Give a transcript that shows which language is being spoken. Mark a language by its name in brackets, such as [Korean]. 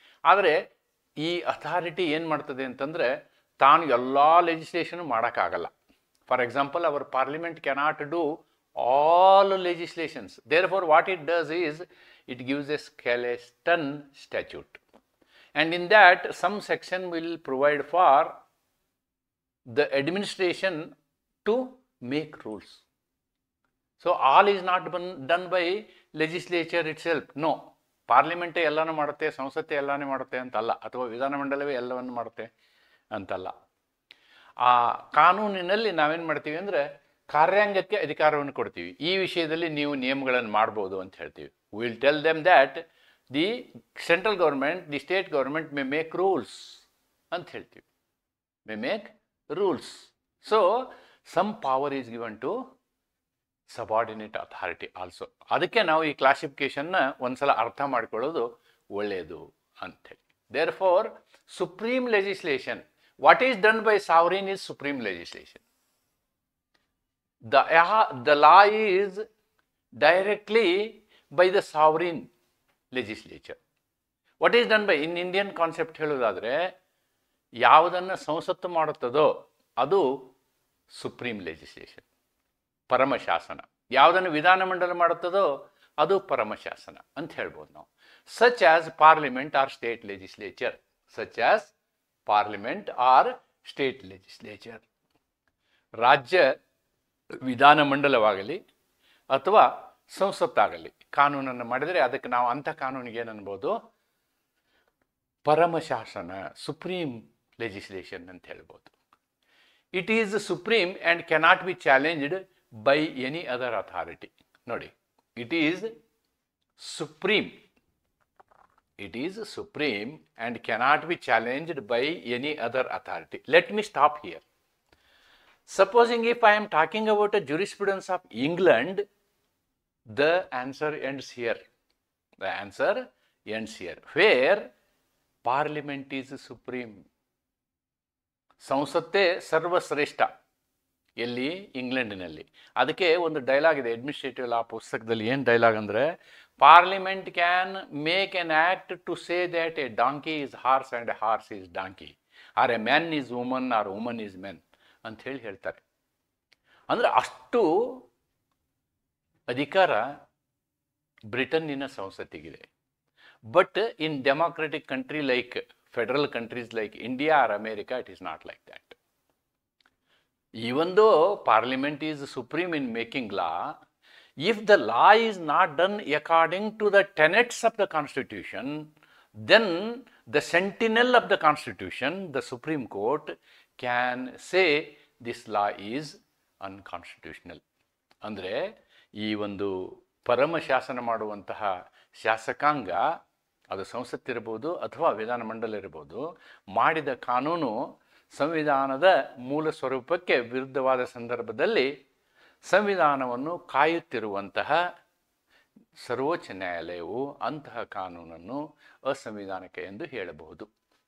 [Kannada] ಆದರೆ ಈ ಅಥಾರಿಟಿ ಏನು ಮಾಡ್ತದೆ ಅಂತಂದರೆ ತಾನು ಎಲ್ಲ ಲೆಜಿಸ್ಲೇಷನ್ ಮಾಡೋಕ್ಕಾಗಲ್ಲ. [English] For example, our parliament cannot do all legislations. Therefore, what it does is, it gives a skeleton statute. And in that, some section will provide for the administration to make rules. So all is not done by legislature itself. No. [Kannada] ಪಾರ್ಲಿಮೆಂಟೇ ಎಲ್ಲನೂ ಮಾಡುತ್ತೆ, ಸಂಸತ್ತೆ ಎಲ್ಲನೂ ಮಾಡುತ್ತೆ ಅಂತಲ್ಲ, ಅಥವಾ ವಿಧಾನಮಂಡಲವೇ ಎಲ್ಲವನ್ನು ಮಾಡುತ್ತೆ ಅಂತಲ್ಲ. ಆ ಕಾನೂನಿನಲ್ಲಿ ನಾವೇನು ಮಾಡ್ತೀವಿ ಅಂದರೆ ಕಾರ್ಯಾಂಗಕ್ಕೆ ಅಧಿಕಾರವನ್ನು ಕೊಡ್ತೀವಿ. ಈ ವಿಷಯದಲ್ಲಿ ನೀವು ನಿಯಮಗಳನ್ನು ಮಾಡ್ಬೋದು ಅಂತ ಹೇಳ್ತೀವಿ. [English] will tell them that the central government, the state government may make rules [Kannada] ಅಂತ ಹೇಳ್ತೀವಿ. [English] May make rules. So some power is given to subordinate authority also. [Kannada] ಅದಕ್ಕೆ ನಾವು ಈ ಕ್ಲಾಸಿಫಿಕೇಶನ್ನ ಒಂದ್ಸಲ ಅರ್ಥ ಮಾಡ್ಕೊಳ್ಳೋದು ಒಳ್ಳೆಯದು ಅಂಥೇಳಿ. [English] Therefore supreme legislation, what is done by sovereign is supreme legislation. The law is directly by the sovereign legislature. What is done by, in Indian concept [Kannada] ಹೇಳೋದಾದರೆ, ಯಾವುದನ್ನು ಸಂಸತ್ತು ಮಾಡುತ್ತದೋ ಅದು ಸುಪ್ರೀಂ ಲೆಜಿಸ್ಲೇಷನ್, ಪರಮಶಾಸನ. ಯಾವುದನ್ನು ವಿಧಾನಮಂಡಲ ಮಾಡುತ್ತದೋ ಅದು ಪರಮಶಾಸನ ಅಂತ ಹೇಳ್ಬೋದು ನಾವು. [English] Such as parliament or state legislature, such as parliament or state legislature. [Kannada] ರಾಜ್ಯ ವಿಧಾನಮಂಡಲವಾಗಲಿ ಅಥವಾ ಸಂಸತ್ತಾಗಲಿ ಕಾನೂನನ್ನು ಮಾಡಿದರೆ ಅದಕ್ಕೆ ನಾವು ಅಂಥ ಕಾನೂನಿಗೆ ಏನು ಅನ್ಬೋದು, ಪರಮಶಾಸನ, ಸುಪ್ರೀಂ ಲೆಜಿಸ್ಲೇಷನ್ ಅಂತ ಹೇಳ್ಬೋದು. [English] It is supreme and cannot be challenged by any other authority. [Kannada] ನೋಡಿ, [English] It is supreme, it is supreme and cannot be challenged by any other authority. Let me stop here. Supposing if I am talking about a jurisprudence of England, the answer ends here. The answer ends here, where parliament is supreme. [Kannada] ಸಂಸತ್ತೇ ಸರ್ವಶ್ರೇಷ್ಠ. ಎಲ್ಲಿ? ಇಂಗ್ಲೆಂಡಿನಲ್ಲಿ. ಅದಕ್ಕೆ ಒಂದು dialogue ಇದೆ administrative ಲಾ ಪುಸ್ತಕದಲ್ಲಿ. ಏನು dialogue ಅಂದರೆ, [English] parliament can make an act to say that a donkey is horse and a horse is donkey, or a man is woman or woman is men [Kannada] ಅಂತ ಹೇಳಿ ಹೇಳ್ತಾರೆ. ಅಂದರೆ ಅಷ್ಟು ಅಧಿಕಾರ ಬ್ರಿಟನ್ನಿನ ಸಂಸತ್ತಿಗಿದೆ. [English] But in democratic country like federal countries like India or America, it is not like that. Even though parliament is supreme in making law, if the law is not done according to the tenets of the constitution, then the sentinel of the constitution, the Supreme Court, can say this law is unconstitutional. [Kannada] ಅಂದರೆ ಈ ಒಂದು ಪರಮಶಾಸನ ಮಾಡುವಂತಹ ಶಾಸಕಾಂಗ, ಅದು ಸಂಸತ್ತಿರಬಹುದು ಅಥವಾ ವಿಧಾನಮಂಡಲ ಇರಬಹುದು, ಮಾಡಿದ ಕಾನೂನು ಸಂವಿಧಾನದ ಮೂಲ ಸ್ವರೂಪಕ್ಕೆ ವಿರುದ್ಧವಾದ ಸಂದರ್ಭದಲ್ಲಿ ಸಂವಿಧಾನವನ್ನು ಕಾಯುತ್ತಿರುವಂತಹ ಸರ್ವೋಚ್ಚ ನ್ಯಾಯಾಲಯವು ಅಂತಹ ಕಾನೂನನ್ನು ಅಸಂವಿಧಾನಿಕ ಎಂದು ಹೇಳಬಹುದು.